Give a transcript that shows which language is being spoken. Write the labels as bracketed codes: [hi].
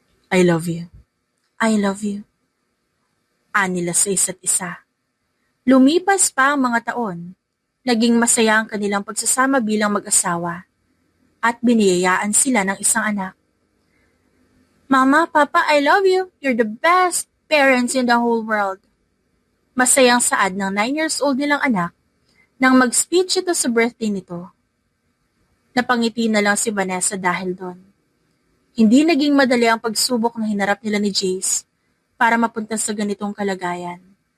[en] I love you. I love you. [tl] Anila sa isa't isa. Lumipas pa ang mga taon, naging masaya ang kanilang pagsasama bilang mag-asawa at biniyayaan sila ng isang anak. [en] Mama, Papa, I love you. You're the best parents in the whole world. [tl] Masayang saad ng 9 years old nilang anak nang mag-speech ito sa birthday nito. Napangiti na lang si Vanessa dahil doon. Hindi naging madali ang pagsubok na hinarap nila ni Jace para mapunta sa ganitong kalagayan.